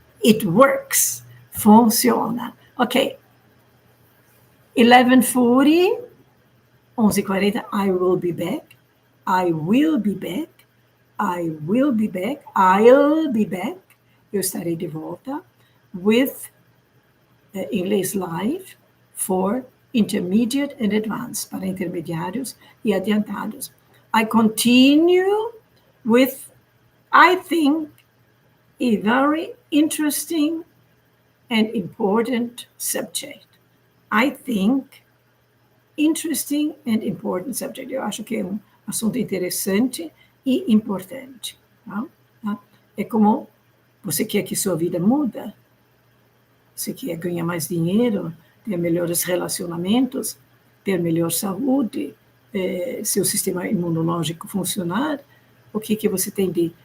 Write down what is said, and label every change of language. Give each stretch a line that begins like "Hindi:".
English: It works.
Portuguese: Funciona.
English: Ok. 11:40, 11:40, I will be back. I will be back. I will be back. I'll be back.
Portuguese: Eu estarei de volta
English: with English Live for intermediate and advanced,
Portuguese: para intermediários e adiantados.
English: I continue with, I think, a very interesting and important subject. I think, interesting and important subject.
Portuguese: Eu acho que é um assunto interessante e importante. Tá? É como você quer que sua vida muda, você quer ganhar mais dinheiro, ter melhores relacionamentos, ter melhor saúde, seu sistema imunológico funcionar, o que você tem de...